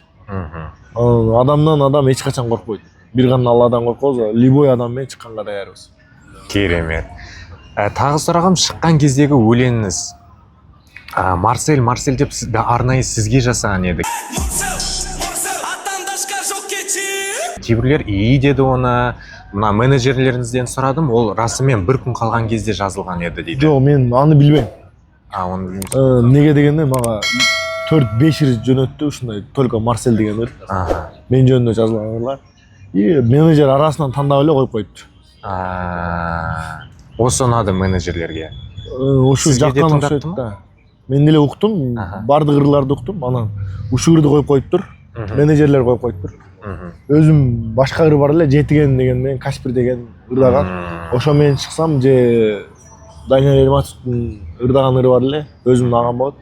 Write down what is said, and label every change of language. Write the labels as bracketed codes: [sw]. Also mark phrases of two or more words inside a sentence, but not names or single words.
[ky] Адамдан адам эч качан коркпойт. Бир гана Алладан коркобуз, любой адам менен чыкканга даярбыз. [kk] Керемет. Тагы сурагым, чыккан кездеги өлеңиңиз. Марсель деп арнайы сизге жасаган едик. Кейбірлер ии деді оны, мына менеджерлеріңізден сұрадым, ол расымен бір күн қалған кезде жазылған еді дейді. [ky] Жоқ, мен аны білбейм. [kk] Оны білмейсіз. [ky] Неге дегенде мага 4-5 рет жөнөттү ушундай только Марсель деген ыр. Мен жөнүндө жазылган ырлар. И менеджер арасынан тандап эле коюп коюпту. [kk] Осы ұнады менеджерлерге. [ky] Ушу жаккан окшойт да. Мен деле уктум, бардык ырларды уктум, анан ушул ырды коюп коюптур. Менеджерлер коюп коюптур. Өзүм башка ыр бар эле, жетиген деген менен Каспир деген ырдаган. Ошо менен чыксам же Данияр Элматовдун ырдаган ыры бар эле, өзүмдүн агам болот.